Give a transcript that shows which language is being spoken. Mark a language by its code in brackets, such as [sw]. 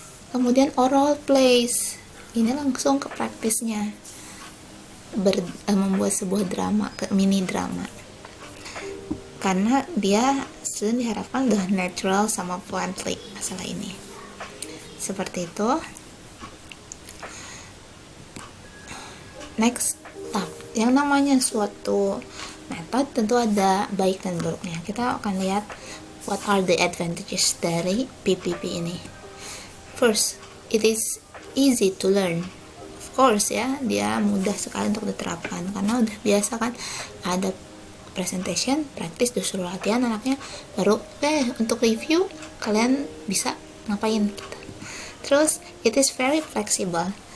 [id] Kemudian oral plays, ini langsung ke praktisnya, membuat sebuah drama, mini drama, karena dia student diharapkan udah natural sama fluently masalah ini. Seperti itu. Next up, yang namanya suatu metode tentu ada baik dan buruknya. Kita akan lihat [en] what are the advantages [id] dari PPP ini. [en] First, it is easy to learn. Of course [id] ya, dia mudah sekali untuk diterapkan karena udah biasa kan, ada presentation, praktis, disuruh latihan anaknya, baru untuk review kalian bisa ngapain gitu. [en] Terus it is very flexible.